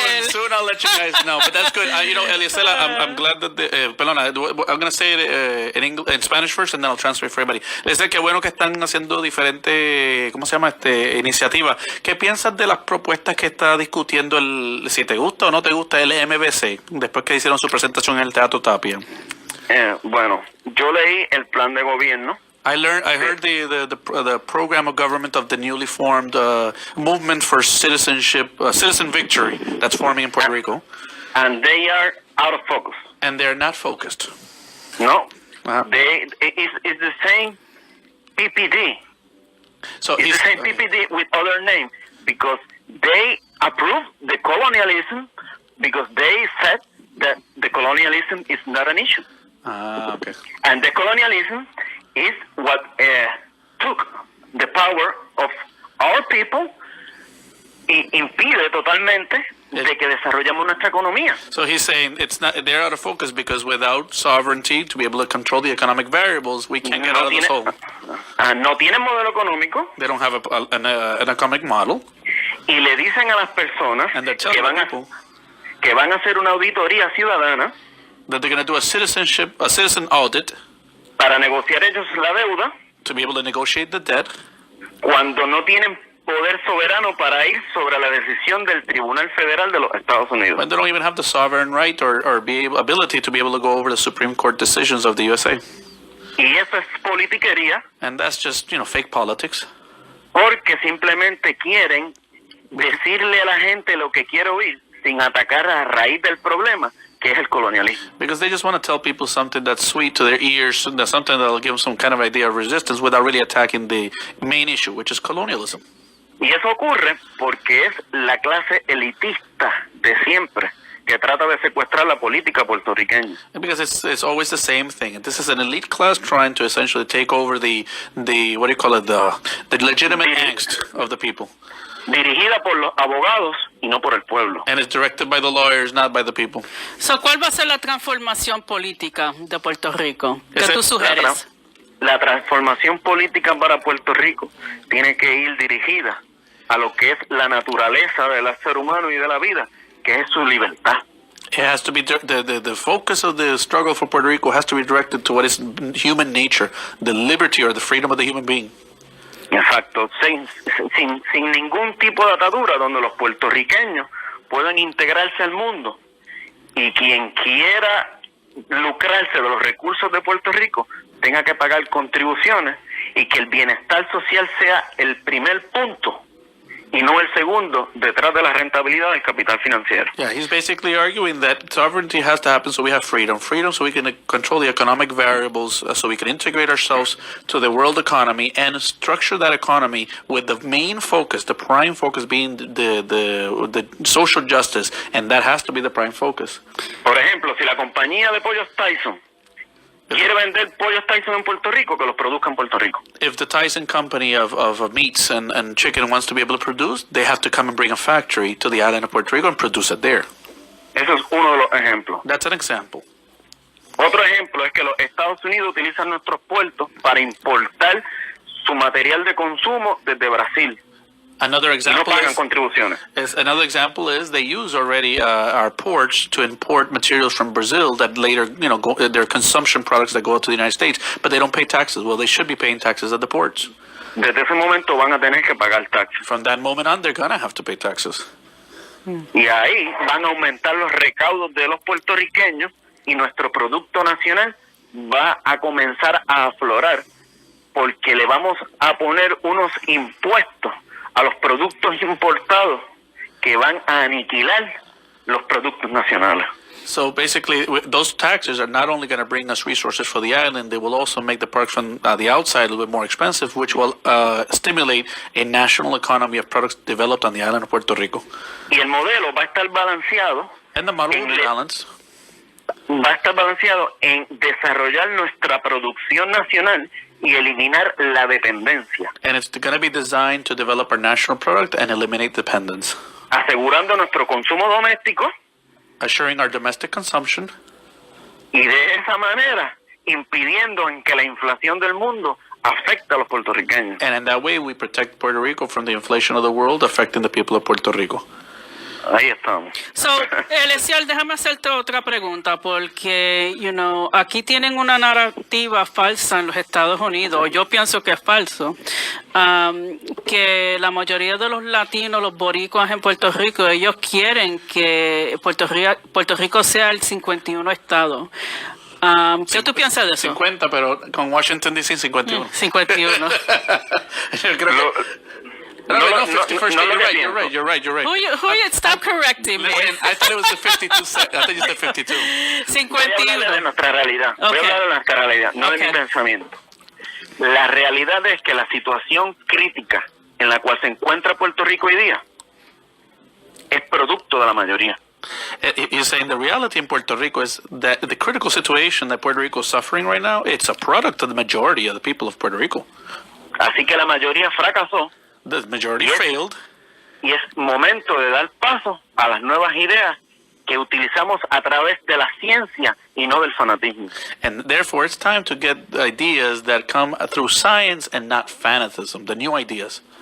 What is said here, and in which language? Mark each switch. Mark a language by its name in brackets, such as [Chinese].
[English] Soon I'll let you guys know, but that's good. Eliezer, I'm glad that I'm going to say it in Spanish first, and then I'll translate for everybody. [Spanish] Eliezer, qué bueno que están haciendo diferentes, ¿cómo se llama? Iniciativas. ¿Qué piensas de las propuestas que está discutiendo si te gusta o no te gusta el MBC, después que hicieron su presentación en el Teatro Tapia? Bueno, yo leí el plan de gobierno. [English] I heard the program of government of the newly formed movement for citizenship, citizen victory that's forming in Puerto Rico, And they are out of focus. and they're not focused. No, Uh-huh. it's the same PPD. So It's the same PPD with other name because they approved the colonialism because they said that the colonialism is not an issue. okay. And the colonialism is what took the power of our people [Spanish] y impide totalmente de que desarrollemos nuestra economía. [English] So he's saying they're out of focus because without sovereignty to be able to control the economic variables, we can't get out of this hole. [Spanish] No tienen modelo económico [English] They don't have an economic model, [Spanish] y le dicen a las personas [English] and they're [Spanish] que [English] telling [Spanish] van, [English] people [Spanish] que van a hacer una auditoría ciudadana [English] that they're going to do a citizen audit [Spanish] para negociar ellos la deuda [English] to be able to negotiate the debt, [Spanish] cuando no tienen poder soberano para ir sobre la decisión del Tribunal Federal de los Estados Unidos. [English] when they don't even have the sovereign right or ability to be able to go over the Supreme Court decisions of the USA. [Spanish] Y eso es politiquería [English] And that's just, fake politics. [Spanish] porque simplemente quieren decirle a la gente lo que quiere oír sin atacar a raíz del problema, que es el colonialismo. [English] Because they just want to tell people something that's sweet to their ears, that's something that'll give them some kind of idea of resistance without really attacking the main issue, which is colonialism. [Spanish] Y eso ocurre porque es la clase elitista de siempre que trata de secuestrar la política puertorriqueña. [English] Because it's always the same thing. And this is an elite class trying to essentially take over the what do you call it, the legitimate angst of the people. [Spanish] Dirigida por los abogados y no por el pueblo. [English] And it's directed by the lawyers, not by the people. [Spanish] So, ¿cuál va a ser la transformación política de Puerto Rico? ¿Qué Ese- tú sugieres? La transformación política para Puerto Rico tiene que ir dirigida a lo que es la naturaleza del ser humano y de la vida, que es su libertad. [English] It has to be the focus of the struggle for Puerto Rico has to be directed to what is human nature, the liberty or the freedom of the human being. [Spanish] Exacto, sin ningún tipo de atadura, donde los puertorriqueños puedan integrarse al mundo y quien quiera lucrarse de los recursos de Puerto Rico tenga que pagar contribuciones y que el bienestar social sea el primer punto y no el segundo detrás de la rentabilidad del capital financiero. [English] Yeah, he's basically arguing that sovereignty has to happen so we have freedom. Freedom so we can control the economic variables, so we can integrate ourselves to the world economy and structure that economy with the main focus, the prime focus being the social justice, and that has to be the prime focus. [Spanish] Por ejemplo, si la compañía de pollos Tyson quiere vender pollos Tyson en Puerto Rico, que los produzca en Puerto Rico. [English] If the Tyson company of meats and chicken wants to be able to produce, they have to come and bring a factory to the island of Puerto Rico and produce it there. [Spanish] Eso es uno de los ejemplos. [English] That's an example. [Spanish] Otro ejemplo es que los Estados Unidos utilizan nuestros puertos para importar su material de consumo desde Brasil [English] Another [Spanish] y no [English] example [Spanish] pagan contribuciones. [English] is they use already our ports to import materials from Brazil that later, they're consumption products that go out to the United States, but they don't pay taxes. Well, they should be paying taxes at the ports. [Spanish] Desde ese momento van a tener que pagar taxes. [English] From that moment on, they're gonna have to pay taxes. [Spanish] Y ahí van a aumentar los recaudos de los puertorriqueños y nuestro producto nacional va a comenzar a aflorar porque le vamos a poner unos impuestos a los productos importados que van a aniquilar los productos nacionales. [English] So basically, those taxes are not only going to bring us resources for the island, they will also make the products from the outside a little bit more expensive, which will stimulate a national economy of products developed on the island of Puerto Rico. [Spanish] Y el modelo va a estar balanceado, [English] And the model will be balanced. [Spanish] va a estar balanceado en desarrollar nuestra producción nacional y eliminar la dependencia, [English] And it's going to be designed to develop our national product and eliminate dependence, [Spanish] asegurando nuestro consumo doméstico [English] assuring our domestic consumption, [Spanish] y de esa manera impidiendo en que la inflación del mundo afecte a los puertorriqueños. [English] and in that way we protect Puerto Rico from the inflation of the world affecting the people of Puerto Rico. [Spanish] Ahí estamos. So, Eliezer, déjame hacerte otra pregunta, porque, aquí tienen una narrativa falsa en los Estados Unidos, yo pienso que es falso, que la mayoría de los latinos, los boricuas en Puerto Rico, ellos quieren que Puerto Rico sea el 51 estado. ¿Qué tú piensas de eso? 50, pero con Washington DC 51. 51. Yo creo que... [English] No, 51st. You're right. Who you, stop correcting me. I thought it was the 52. I thought you said 52. [Spanish] Voy a hablar de 51. nuestra realidad. Voy a hablar de nuestra realidad, no de mi pensamiento. La realidad es que la situación crítica en la cual se encuentra Puerto Rico hoy día es producto de la mayoría. [English] You're saying the reality in Puerto Rico is that the critical situation that Puerto Rico is suffering right now, it's a product of the majority of the people of Puerto Rico. [Spanish] Así que la mayoría fracasó [English] The majority Yes. failed, [Spanish] y es momento de dar paso a las nuevas ideas que utilizamos a través de la ciencia y no del fanatismo. [English] and therefore it's time to get ideas that come through science and not fanatism, the new ideas.